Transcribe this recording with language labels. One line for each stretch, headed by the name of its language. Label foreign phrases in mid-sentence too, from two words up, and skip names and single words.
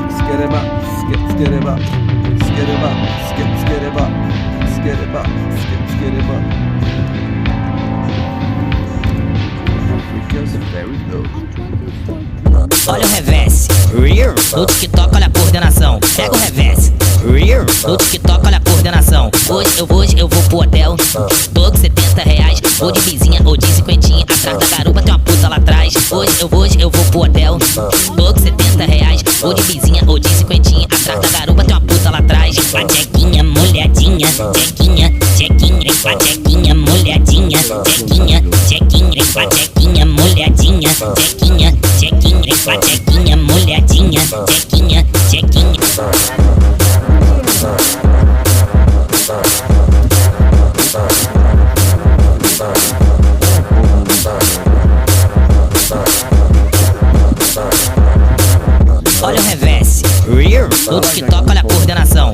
English: Skideba, skideba, skideba, skideba, skideba, skideba. Africa's very low.
Portuguese: Olha o
English: reverse, rear,
Portuguese: no TikTok, olha a coordenação. Pega o
English: reverse, rear,
Portuguese: no TikTok, olha a coordenação. Hoje eu vou pro hotel, tô com R$70. Vou de vizinha ou de cinquentinha, atrás da garupa tem uma puta lá atrás. Hoje eu vou pro hotel, tô com R$70. Vou de vizinha ou de cinquentinha, atrás da garupa tem uma puta lá atrás. Patequinha, molhadinha, tchequinha, tchequinha, patequinha, molhadinha, tchequinha, tchequinha, patequinha, molhadinha, tchequinha, tchequinha, patequinha, molhadinha, tchequinha, tchequinha. Olha o
English: reverse, rear,
Portuguese: no TikTok, olha a coordenação.